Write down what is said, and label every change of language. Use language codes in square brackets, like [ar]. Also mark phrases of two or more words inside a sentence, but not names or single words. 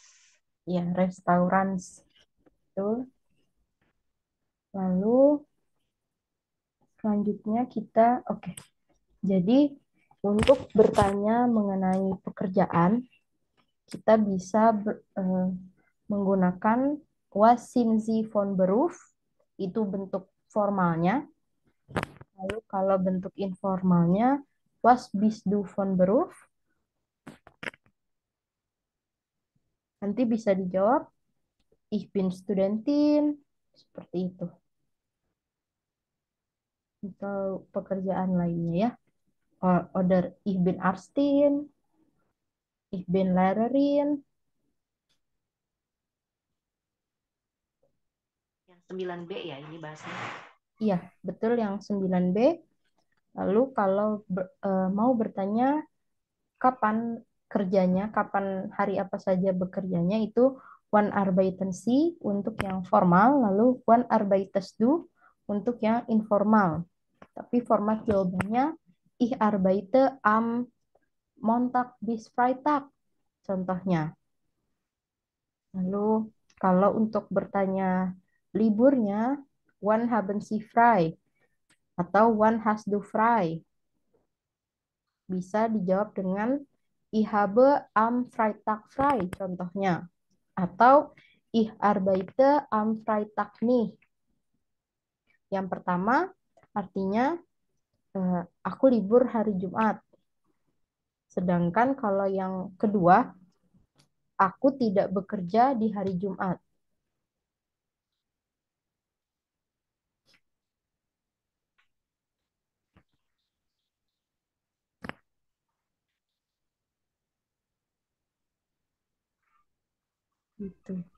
[id] ya, restaurants. Betul. Lalu selanjutnya kita, oke. Jadi untuk bertanya mengenai pekerjaan, kita bisa menggunakan [de] was sind Sie von Beruf, [id] itu bentuk formalnya. Lalu kalau bentuk informalnya, [de] was bist du von Beruf? [id] Nanti bisa dijawab, [de] ich bin Studentin, [id] seperti itu. Atau pekerjaan lainnya ya. [de] Oder ich bin Arztin, ich bin Lehrerin. [id] Yang 9B ya ini bahasanya. Iya, betul yang 9B. Lalu kalau mau bertanya kapan kerjanya, kapan hari apa saja bekerjanya, itu [de] wann arbeiten Sie [id] untuk yang formal, lalu [de] wann arbeitest du [id] untuk yang informal. Tapi format jawabannya [de] ich arbeite am Montag bis Freitag contohnya. [id] Lalu kalau untuk bertanya liburnya, [de] wann haben Sie frei atau wann hast du frei? [id] Bisa dijawab dengan [de] ich habe am Freitag frei contohnya. Atau ich arbeite am Freitag nicht. [id] Yang pertama artinya aku libur hari Jumat. Sedangkan kalau yang kedua, aku tidak bekerja di hari Jumat. Gitu.